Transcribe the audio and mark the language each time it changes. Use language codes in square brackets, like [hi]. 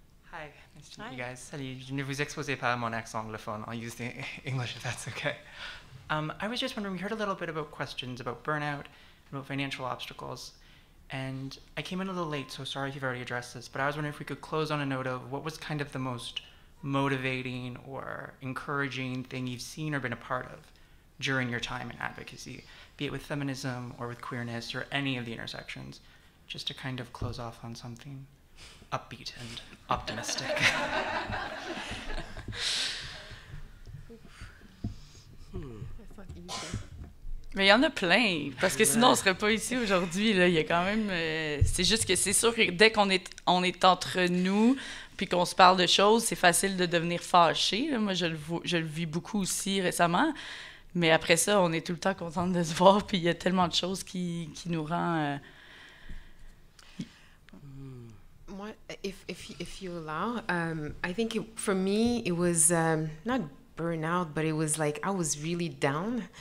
[en] Hi, nice to meet you guys. [fr] Salut, je ne vous exposez pas mon accent anglophone. [en] I'll use the English if that's okay. I was just wondering, we heard a little bit about questions about burnout, about financial obstacles, and I came in a little late, so sorry if you've already addressed this, but I was wondering if we could close on a note of what was kind of the most motivating or encouraging thing you've seen or been a part of during your time in advocacy, be it with feminism or with queerness or any of the intersections, just to kind of close off on something upbeat and optimistic. [fr] Mais il y en a plein, parce que sinon on serait pas ici aujourd'hui. Là. Il y a quand même... c'est juste que c'est sûr que dès qu'on est entre nous, puis qu'on se parle de choses, c'est facile de devenir fâché. Là. Moi, je le vis beaucoup aussi récemment. Mais après ça, on est tout le temps contente de se voir, puis il y a tellement de choses qui nous rend... [en] Moi, if you allow, I think for me it was not burnout, but it was like I was really down.